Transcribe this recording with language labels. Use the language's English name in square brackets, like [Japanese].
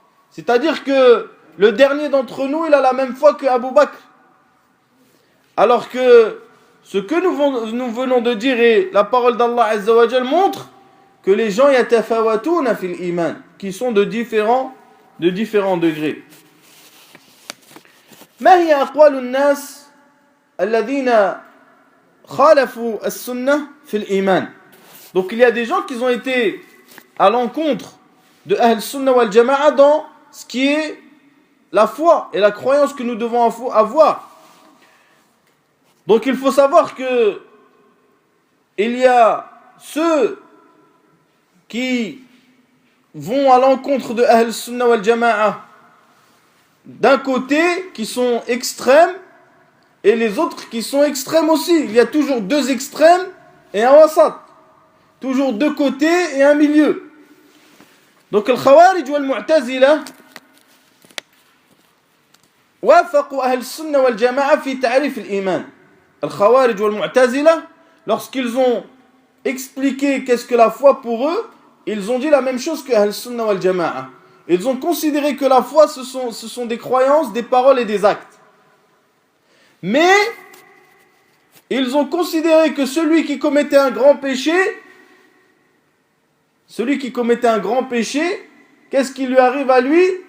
[French] C'est-à-dire que le dernier d'entre nous, il a la même foi que Abu Bakr. Alors que ce que nous venons de dire et la parole d'Allah Azza wa Jal montre que les gens [Arabic] yatafawatuna fil iman, [French] qui sont de différents degrés. [Arabic] ما هي أقوال الناس الذين خالفوا السنة في الإيمان. [French] Donc il y a des gens qui ont été à l'encontre de Ahl Sunnah wal Jama'a dans ce qui est la foi et la croyance que nous devons avoir. Donc il faut savoir que il y a ceux qui vont à l'encontre de Ahl Sunnah wal Jama'a d'un côté qui sont extrêmes et les autres qui sont extrêmes aussi. Il y a toujours deux extrêmes et un wasat. Toujours deux côtés et un milieu. [Arabic] Donc al-Khawarij wal-Mu'tazila وافقوا أهل السنة والجماعة في تعريف الإيمان. [French] Al-Khawarij wal-Mu'tazila, lorsqu'ils ont expliqué qu'est-ce que la foi pour eux, ils ont dit la même chose que Ahl-Sunnah wal-Jama'a. Ils ont considéré que la foi, ce sont des croyances, des paroles et des actes. Mais, ils ont considéré que celui qui commettait un grand péché, qu'est-ce qui lui arrive à lui?